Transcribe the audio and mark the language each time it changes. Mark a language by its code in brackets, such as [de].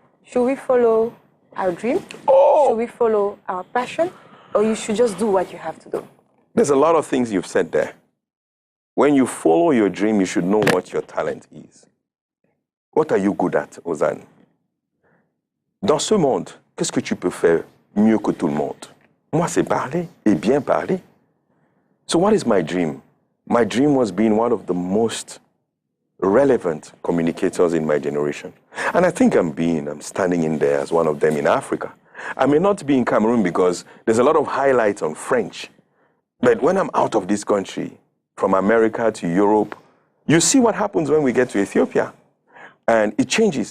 [en] Should we follow our dream? Oh! Should we follow our passion? Or you should just do what you have to do? There's a lot of things you've said there. When you follow your dream, you should know what your talent is. What are you good at, Ozan? [fr] Dans ce monde, qu'est-ce que tu peux faire mieux que tout le monde? Moi, c'est parler et bien parler. [en] So what is my dream? My dream was being one of the most relevant communicators in my generation. And I think I'm standing in there as one of them in Africa. I may not be in Cameroon because there's a lot of highlights on French. But when I'm out of this country, from America to Europe, you see what happens when we get to Ethiopia. And it changes.